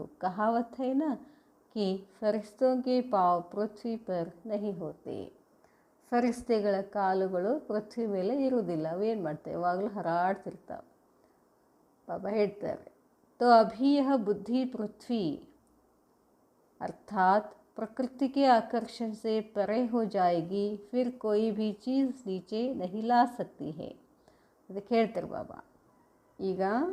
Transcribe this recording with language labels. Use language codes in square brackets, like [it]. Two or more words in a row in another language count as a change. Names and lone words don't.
[hi] कहावत है ना कि फ़रिश्तों के पाँव पृथ्वी पर नहीं होते. [kn] ಫರಿಸ್ತೆಗಳ ಕಾಲುಗಳು ಪೃಥ್ವಿ ಮೇಲೆ ಇರುವುದಿಲ್ಲ, ಅವೇನು ಮಾಡ್ತವೆ? ಯಾವಾಗಲೂ ಹರಾಡ್ತಿರ್ತಾವೆ. ಬಾಬಾ ಹೇಳ್ತಾರೆ, [hi] तो अभी यह बुद्धि पृथ्वी अर्थात् प्रकृति के आकर्षण से परे हो जाएगी, फिर कोई भी चीज़ नीचे नहीं ला सकती है. [kn] ಅದಕ್ಕೆ ಹೇಳ್ತಾರೆ ಬಾಬಾ. ಈಗ